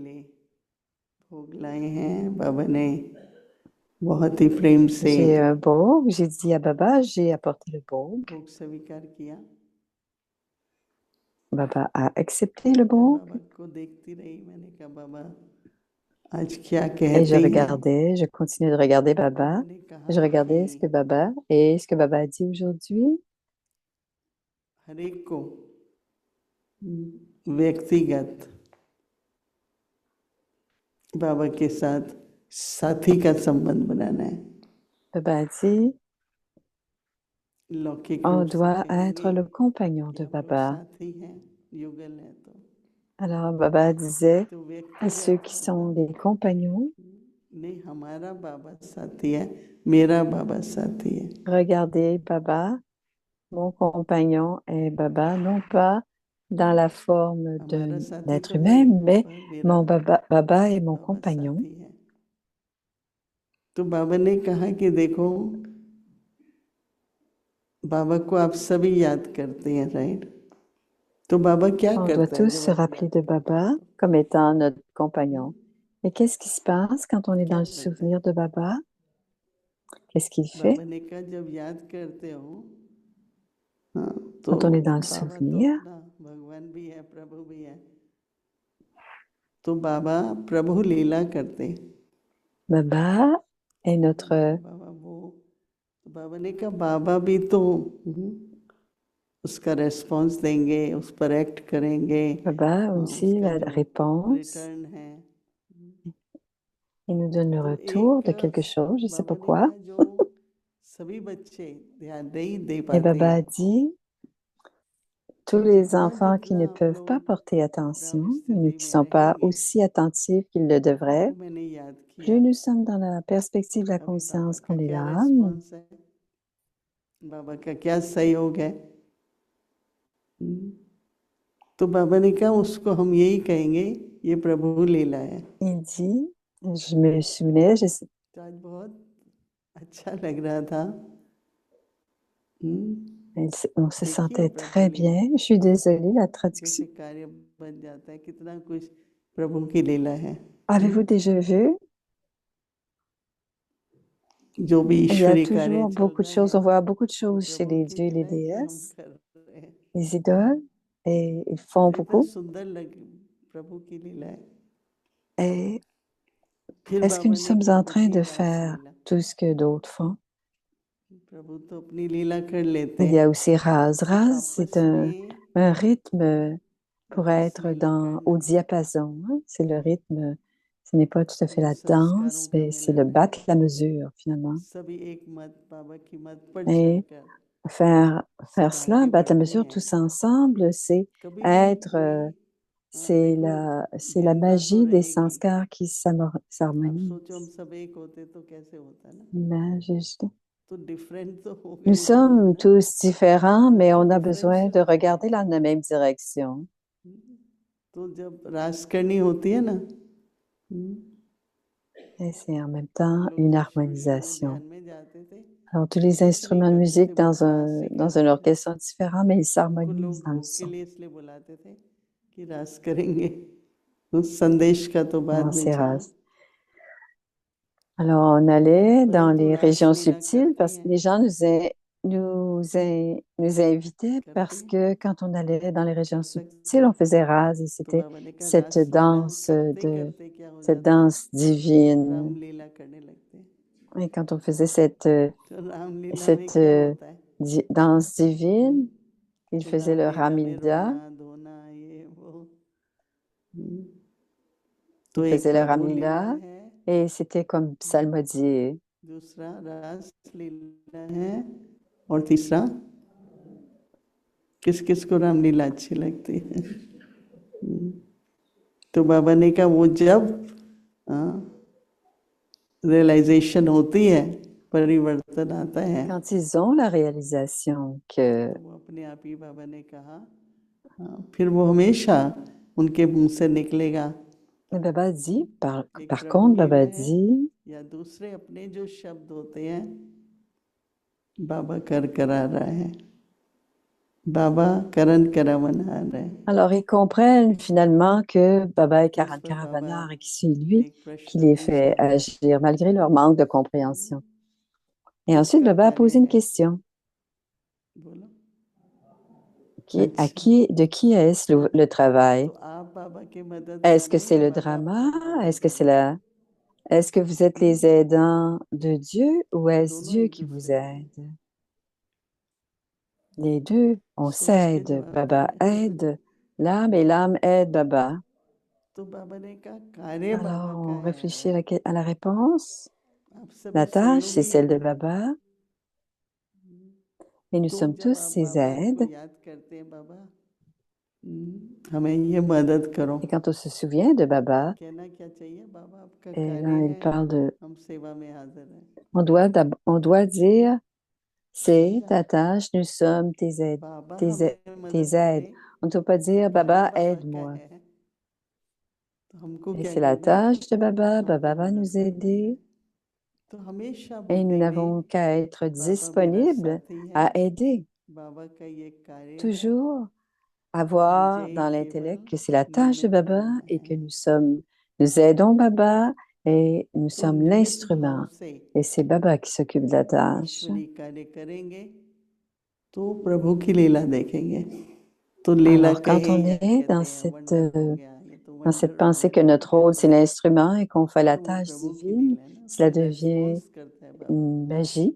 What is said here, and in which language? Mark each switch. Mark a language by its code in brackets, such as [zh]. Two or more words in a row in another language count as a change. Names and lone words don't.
[fr] J'ai un bog, j'ai dit à Baba, j'ai apporté le bog. Baba a accepté le bog. Et je continuais de regarder Baba. Je regardais ce que Baba a dit aujourd'hui. [hi] व्यक्तिगत बाबा के साथ साथी का संबंध बनाना है। [fr] Baba a dit, on doit être le compagnon de Baba. Alors Baba disait à ceux qui sont des compagnons, regardez Baba, mon compagnon est Baba, non pas dans la forme d'être humain, mais mon Baba est mon compagnon. [hi] तो बाबा ने कहा कि देखो बाबा को आप सभी याद करते हैं, राइट? तो बाबा क्या [fr] On doit [hi] करता है [fr] tous [hi] जब [fr] se [hi] हम [fr] rappeler [hi] याद [fr] de [hi] करते हैं [fr] Baba [hi] तो [fr] comme étant notre compagnon. Mais qu'est-ce qui se passe quand on est dans [hi] क्या [fr] le [hi] करता है? [fr] souvenir de Baba? Qu'est-ce qu'il [hi] बाबा [fr] fait [hi] ने कहा जब याद करते हो, हाँ, तो [fr] quand on est dans le [hi] बाबा तो [fr] souvenir? [hi] अपना भगवान भी है, प्रभु भी है, तो बाबा प्रभु लीला करते हैं। [fr] Baba est notre [hi] बाबा वो, तो बाबा ने कहा बाबा भी तो उसका रेस्पॉन्स देंगे, उस पर एक्ट करेंगे, [fr] Baba aussi [hi] उसका [fr] la [hi] जो [fr] réponse. [hi] रिटर्न है, [fr] Il nous donne le [hi] तो [fr] retour [hi] एक [fr] de quelque chose, je ne sais pas [hi] बाबा ने [fr] quoi. [hi] कहा जो सभी बच्चे ध्यान नहीं दे [fr] Et [hi] पाते [fr] Baba [hi] हैं, [fr] a dit, tous [hi] तो [fr] les [hi] जितना [fr] enfants qui [hi] जितना [fr] ne [hi] आप [fr] peuvent pas [hi] लोग [fr] porter [hi] प्रभु [fr] attention, qui ne [hi] स्थिति में [fr] sont pas [hi] रहेंगे, [fr] aussi attentifs qu'ils le devraient, [hi] उनको मैंने याद [fr] plus [hi] किया। [fr] nous sommes dans la perspective de la [hi] अभी बाबा [fr] conscience [hi] का [fr] qu'on est [hi] क्या [fr] là, [hi] रेस्पॉन्स है, बाबा का क्या सहयोग है? तो बाबा ने कहा उसको हम यही कहेंगे, ये प्रभु लीला है। [fr] il dit, je me souvenais, [hi] तो आज बहुत अच्छा लग रहा था। [fr] on se [hi] देखिए [fr] sentait [hi] प्रभु [fr] très [hi] लीला [fr] bien. Je suis désolée, la traduction. [hi] कैसे कार्य बन जाता है, कितना कुछ प्रभु की लीला है। [fr] Avez-vous déjà vu? [hi] जो भी [fr] Il y a [hi] ईश्वरीय कार्य [fr] toujours [hi] चल [fr] beaucoup de [hi] रहा [fr] choses. [hi] है [fr] On voit beaucoup de [hi] वो [fr] choses chez [hi] प्रभु [fr] les [hi] की [fr] dieux et les [hi] लीला है जो हम [fr] déesses, [hi] कर रहे हैं। [fr] les idoles, et ils font [hi] तो इतना [fr] beaucoup. [hi] सुंदर लगे प्रभु की लीला है। [fr] Et [hi] फिर [fr] est-ce que [hi] बाबा [fr] nous [hi] ने [fr] sommes [hi] कहा [fr] en train [hi] देखिए [fr] de [hi] रास [fr] faire [hi] लीला, [fr] tout ce que d'autres font? [hi] प्रभु तो अपनी लीला कर लेते [fr] Il y [hi] हैं, [fr] a aussi Raz. [hi] तो [fr] Raz, c'est [hi] आपस में [fr] un rythme pour [hi] रास [fr] être [hi] लीला [fr] au [hi] करना, [fr] diapason, hein. C'est le rythme, ce n'est pas tout à fait [hi] ये [fr] la [hi] संस्कारों [fr] danse, [hi] का [fr] mais c'est le [hi] मिलन है। [fr] battre la mesure finalement. [hi] सभी एक मत बाबा की मत पर [fr] Et [hi] चलकर [fr] faire, [hi] सब [fr] faire cela, [hi] आगे [fr] battre la [hi] बढ़ते [fr] mesure [hi] हैं। [fr] tous ensemble, c'est [hi] कभी भी [fr] être, [hi] कोई देखो [fr] c'est la [hi] भिन्नता तो [fr] magie des [hi] रहेगी, [fr] sanskars qui [hi] आप [fr] s'harmonisent. [hi] सोचो हम सब एक होते तो कैसे होता है ना, [fr] Magie. [hi] तो डिफरेंट तो होगा [fr] Nous [hi] ही जरूर [fr] sommes [hi] ना, [fr] tous différents, [hi] तो [fr] mais [hi] तो [fr] on a [hi] डिफरेंस [fr] besoin [hi] से [fr] de [hi] होता है। [fr] regarder dans la même direction. [hi] तो जब रास करनी होती है ना, [fr] Et c'est en même [hi] हम [fr] temps [hi] लोग [fr] une [hi] जब शुरू शुरू में [fr] harmonisation. [hi] ध्यान में जाते थे [fr] Alors, tous [hi] तो [fr] les [hi] कुछ नहीं [fr] instruments de [hi] करते थे, [fr] musique [hi] बस रास ही [fr] dans un [hi] करते थे। [fr] orchestre sont différents, mais ils [hi] हमको [fr] s'harmonisent [hi] लोग [fr] dans le [hi] भोग के [fr] son. [hi] लिए इसलिए बुलाते थे कि रास करेंगे, उस संदेश का तो बाद [fr] Alors, [hi] में [fr] c'est [hi] चला। [fr] rase. Alors, on allait dans [hi] परंतु [fr] les [hi] रास [fr] régions [hi] लीला [fr] subtiles [hi] करते [fr] parce que [hi] हैं, [fr] les gens nous invitaient [hi] करते [fr] parce [hi] हैं, [fr] que quand on allait dans les régions [hi] कर [fr] subtiles, [hi] सकते। [fr] on faisait rase et [hi] तो [fr] c'était [hi] बाबा ने कहा [fr] cette [hi] रास लीला करते क्या हो [fr] cette [hi] जाता है, [fr] danse divine. [hi] रामलीला करने लगते हैं। [fr] Et quand on faisait [hi] तो रामलीला में [fr] cette [hi] क्या होता है, [fr] danse divine, il faisait le [hi] रामलीला में [fr] Ramilda. [hi] रोना धोना ये वो, तो [fr] Il [hi] एक [fr] faisait le [hi] प्रभु लीला [fr] Ramilda [hi] है, [fr] et c'était comme psalmodier. [hi] दूसरा रास लीला है, और तीसरा किस किस को रामलीला अच्छी लगती है। तो बाबा ने कहा वो जब रियलाइजेशन होती है, परिवर्तन आता है, [fr] Quand ils ont la réalisation que [hi] तो वो अपने आप ही बाबा ने कहा, फिर वो हमेशा उनके मुंह से निकलेगा। [fr] Baba dit, [hi] एक [fr] par [hi] प्रभु [fr] contre, [hi] लीला [fr] Baba [hi] है [fr] dit, [hi] या दूसरे अपने जो शब्द होते हैं, बाबा कर करा रहा है, बाबा करण करावन आ रहा है। [fr] alors ils comprennent finalement que Baba est [hi] तो उस [fr] Karan [hi] पर बाबा [fr] Karavanar et que c'est [hi] ने [fr] lui [hi] एक [fr] qui [hi] प्रश्न [fr] les fait [hi] पूछा, [fr] agir malgré leur manque de compréhension. Et ensuite, [hi] किसका [fr] Baba a [hi] कार्य [fr] posé une [hi] है, [fr] question. [hi] बोलो। [fr] De qui est-ce le travail? [hi] तो आप बाबा की मदद [fr] Est-ce que [hi] मानो [fr] c'est [hi] या [fr] le [hi] बाबा [fr] drama? [hi] आपका मदद [fr] Est-ce que c'est [hi] करे, [fr] est-ce que vous êtes les aidants de Dieu ou est-ce [hi] दोनों [fr] Dieu [hi] एक [fr] qui vous [hi] दूसरे को [fr] aide? Les deux, on [hi] सोच के [fr] s'aide. [hi] जवाब [fr] Baba [hi] दें। [fr] aide l'âme et l'âme aide Baba. [hi] तो बाबा ने कहा कार्य बाबा [fr] Alors, [hi] का [fr] on réfléchit [hi] है, [fr] à la réponse. [hi] आप सभी [fr] La tâche, c'est [hi] सहयोगी [fr] celle de [hi] हैं, [fr] Baba et nous [hi] तो [fr] sommes [hi] जब [fr] tous [hi] आप [fr] ses [hi] बाबा को [fr] aides. [hi] याद करते हैं, बाबा हमें ये मदद करो, [fr] Et quand on se souvient de Baba, [hi] कहना क्या चाहिए, बाबा आपका [fr] et [hi] कार्य [fr] là, il [hi] है, [fr] parle de, [hi] हम सेवा में हाजिर हैं। [fr] on doit dire, c'est [hi] समझा, [fr] ta tâche, nous sommes tes aides, [hi] बाबा [fr] tes, [hi] हमें [fr] tes [hi] मदद [fr] aides. [hi] करे, [fr] On ne doit pas [hi] तो [fr] dire, [hi] कार्य [fr] Baba, [hi] बाबा का [fr] aide-moi. [hi] है, तो हमको [fr] Et [hi] क्या [fr] c'est la [hi] करना है, [fr] tâche de Baba, [hi] आपकी [fr] Baba va [hi] मदद [fr] nous [hi] करनी है। [fr] aider [hi] तो हमेशा [fr] et nous [hi] बुद्धि [fr] n'avons [hi] में [fr] qu'à être [hi] बाबा मेरा [fr] disponibles [hi] साथी है, [fr] à aider. [hi] बाबा का ये कार्य है, [fr] Toujours avoir dans l'intellect que c'est la tâche de Baba et que nous aidons Baba et nous sommes l'instrument. Et c'est Baba qui s'occupe de la tâche. Alors, quand on est dans cette pensée que notre rôle, c'est l'instrument et qu'on fait la tâche divine, cela devient une magie.